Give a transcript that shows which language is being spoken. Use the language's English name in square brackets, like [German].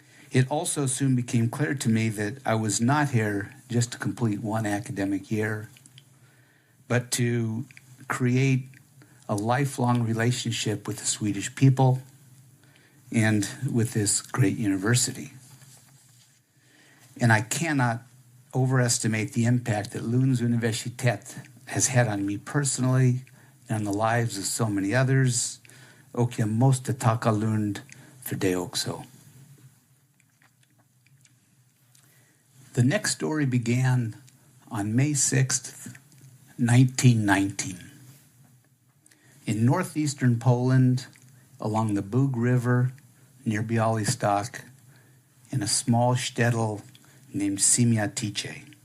[English] It also soon became clear to me that I was not here just to complete one academic year, but to create a lifelong relationship with the Swedish people and with this great university. And I cannot overestimate the impact that Lund University has had on me personally and on the lives of so many others. [Swedish] Och jag måste tacka Lund för det också. [English] The next story began on May 6th, 1919. In northeastern Poland, along the Bug River, near Białystok, in a small shtetl named Siemiatice.